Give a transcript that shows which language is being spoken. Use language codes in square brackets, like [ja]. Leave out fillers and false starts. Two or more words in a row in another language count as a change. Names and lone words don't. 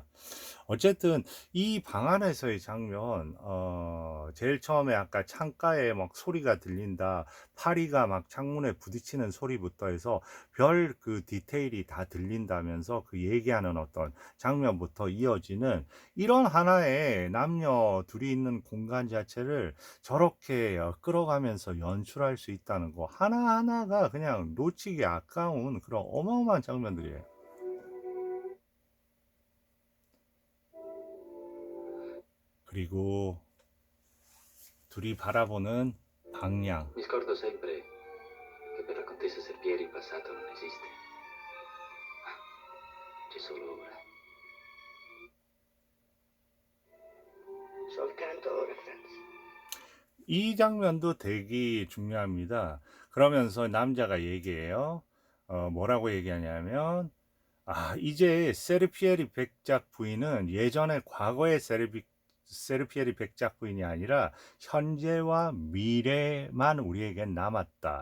[ko] 어쨌든 이 방 안에서의 장면, 제일 처음에 아까 창가에 막 소리가 들린다, 파리가 막 창문에 부딪히는 소리부터 해서 별 그 디테일이 다 들린다면서 그 얘기하는 어떤 장면부터 이어지는 이런 하나의 남녀 둘이 있는 공간 자체를 저렇게 끌어가면서 연출할 수 있다는 거, 하나하나가 그냥 놓치기 아까운 그런 어마어마한 장면들이에요. 그리고 둘이 바라보는 방향. [it] Mi scordo sempre che per la contessa Serpieri il passato non esiste. C'è solo ora. Soltanto ora, Franz. [ko] 이 장면도 되게 중요합니다. 그러면서 남자가 얘기해요. 뭐라고 얘기하냐면, 아, 이제 세르피에리 백작 부인은 예전에 과거의 세르피에리 백작 부인이 아니라 현재와 미래만 우리에겐 남았다.